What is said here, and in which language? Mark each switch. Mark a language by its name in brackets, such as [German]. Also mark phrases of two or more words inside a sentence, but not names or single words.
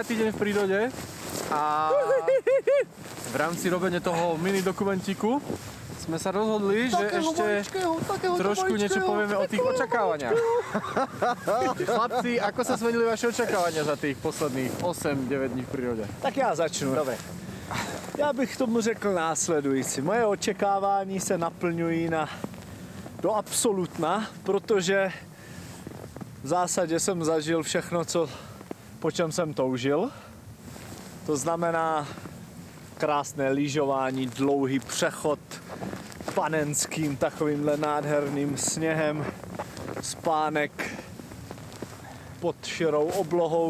[Slovak] deň v prírode a v rámci robenia toho mini dokumentíku sme sa rozhodli, že ešte trošku niečo povieme o tých očakávaniach. Chlapci, ako sa zmenili vaše očakávania za tých posledných 8-9 dní v prírode? [Czech] Tak já začnu. [Slovak] Dobre. [Czech] Já bych k tomu řekl následující. Moje očekávání se naplňují do absolutna, protože v zásadě jsem zažil všechno, po čem jsem toužil. To znamená krásné lyžování, dlouhý přechod panenským takovýmhle nádherným sněhem, spánek pod širou oblohou.